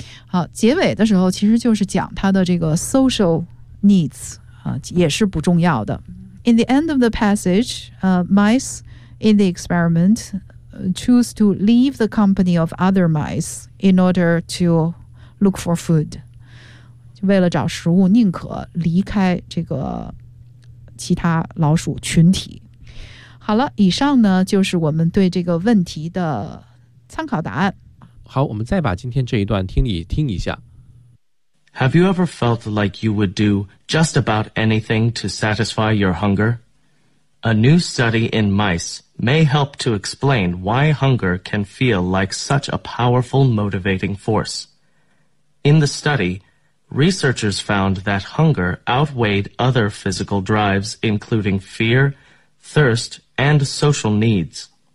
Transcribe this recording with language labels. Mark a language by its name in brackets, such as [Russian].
[Chinese] 好，结尾的时候其实就是讲它的这个 social needs 啊，也是不重要的。 [English] In the end of the passage, mice in the experiment choose to leave the company of other mice in order to look for food. [Chinese] 为了找食物，宁可离开这个其他老鼠群体。好了，以上呢就是我们对这个问题的。参考答案。好，我们再把今天这一段听你听一下。 [English] Have you ever felt like you would do just about anything to satisfy your hunger? A new study in mice may help to explain why hunger can feel like such a powerful motivating force. In the study, researchers found that hunger outweighed other physical drives, including fear, thirst, and social needs.